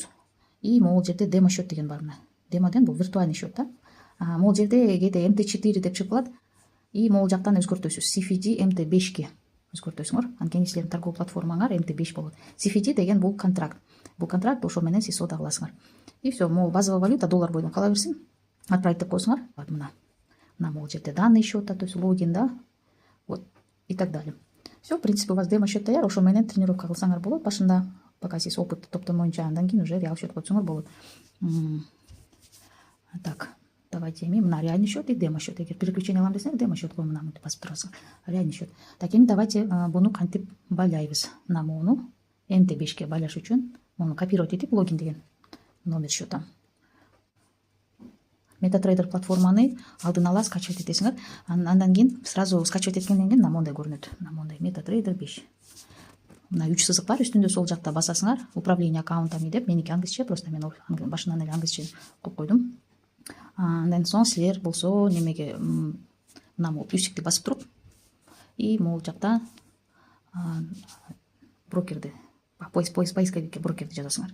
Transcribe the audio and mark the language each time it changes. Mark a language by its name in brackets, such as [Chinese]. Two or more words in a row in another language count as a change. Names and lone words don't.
[Kyrgyz] И могул жерде [Russian] демо счет [Kyrgyz] деген бар. Мына демо деген бул [Russian] виртуальный счет [Kyrgyz] да. Могул жерде кээде MT4 деп чыгып калат. И могул жактан өзгөртөсүз. CFD MT5ке өзгөртөсүңөр. Анткени силердин [Russian] торговый платформаңар [Kyrgyz] MT5 болот. CFD деген бул контракт. Бул контракт ошо менен сиз соода кыласыңар. [Russian] И все, [Kyrgyz] могул [Russian] базовый валюта [Kyrgyz] доллар бойдон кала берсин. Отправить деп койсуңар. Мына могул жерде [Russian] данные счета, то есть логин, да, вот и так далее. Все, в принципе, у вас демо счет [Kyrgyz] даяр, ошо менен тренировка кылсаңар болот башында, пока сиз опыт топтомоюнча, андан кийин [Russian] уже реал счет [Kyrgyz] койсоңор болот. [Russian] Так, давайте мына реальный счет и демо счет. [Kyrgyz] Эгер переключение кылам десеңер, [Russian] демо счет [Kyrgyz] мына мынтип басып турасың. [Russian] Реальный счет. [Kyrgyz] Так, эми давайте буну кантип байлайбыз. Мына мону MT5ке байлаш үчүн муну копировать этип логин деген [Russian] номер счета. [Kyrgyz] MetaTrader платформаны алдын ала скачивать этесиңер. Андан кийин сразу скачивать эткенден кийин мондай көрүнөт. Мондай MetaTrader 5. Мына 3 сызык бар, үстүндө сол жакта басасыңар. [Russian] Управление аккаунтами [Kyrgyz] деп, меники англисче, просто мен башынан эле англисче коюп койдум. Андан соң силер болсо немеге мына могу плюсикти басып туруп и могул жакта брокерди, поисковикке брокерди жазасыңар.